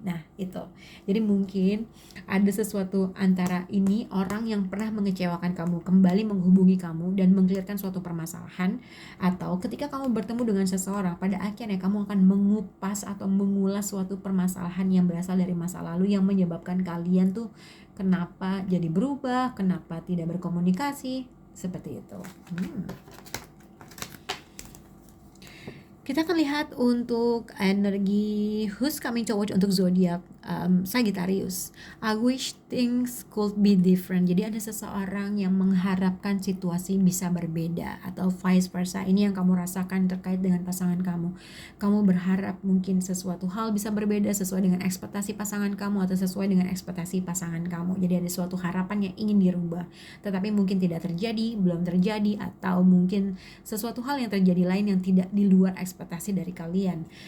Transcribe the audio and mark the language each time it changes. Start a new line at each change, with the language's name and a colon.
Indonesian: Nah itu, jadi mungkin ada sesuatu antara ini, orang yang pernah mengecewakan kamu kembali menghubungi kamu dan mengklirkan suatu permasalahan, atau ketika kamu bertemu dengan seseorang, pada akhirnya kamu akan mengupas atau mengulas suatu permasalahan yang berasal dari masa lalu yang menyebabkan kalian tuh kenapa jadi berubah, kenapa tidak berkomunikasi, seperti itu. Kita akan lihat untuk energi
English: who's coming towards
Indonesian: untuk zodiak Sagittarius.
English: I wish things could be different.
Indonesian: Jadi ada seseorang yang mengharapkan situasi bisa berbeda, atau vice versa. Ini yang kamu rasakan terkait dengan pasangan kamu. Kamu berharap mungkin sesuatu hal bisa berbeda sesuai dengan ekspektasi pasangan kamu, atau sesuai dengan ekspektasi pasangan kamu. Jadi ada suatu harapan yang ingin dirubah, tetapi mungkin tidak terjadi, belum terjadi, atau mungkin sesuatu hal yang terjadi lain yang tidak di luar ekspektasi dari kalian.